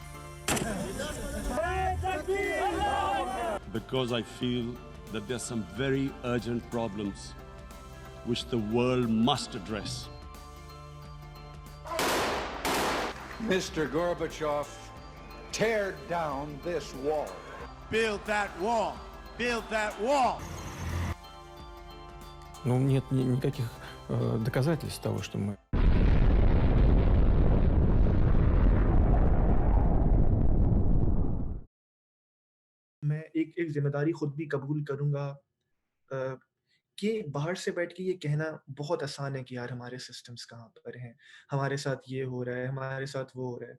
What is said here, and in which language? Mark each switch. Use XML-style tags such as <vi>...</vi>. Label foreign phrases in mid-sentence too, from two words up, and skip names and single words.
<en>Because I feel that there are some very urgent problems which the world must address. Mr. Gorbachev, tear down this wall. Build that wall. Build that wall.</en> <ru>Ну, нет никаких доказательств того, что мы...</ru> <ur>میں ایک ذمہ داری خود بھی قبول کروں گا کہ باہر سے بیٹھ کے یہ کہنا بہت آسان ہے کہ یار ہمارے سسٹمز کہاں پر ہیں، ہمارے ساتھ یہ ہو رہا ہے، ہمارے ساتھ وہ ہو رہا ہے.</ur>